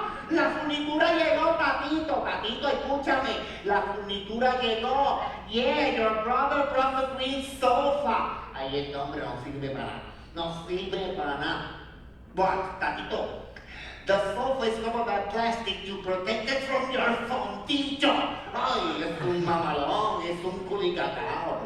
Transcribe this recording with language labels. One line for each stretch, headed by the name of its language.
Spanish: La furnitura llegó, Patito, escúchame. La furnitura llegó.
English: Yeah, your brother brought the green sofa.
Spanish: Ay, este hombre no sirve para nada.
English: But, Tatito, the sofa is covered by plastic to protect it from your fondillo.
Spanish: Ay, es un mamalón, es un culicacao.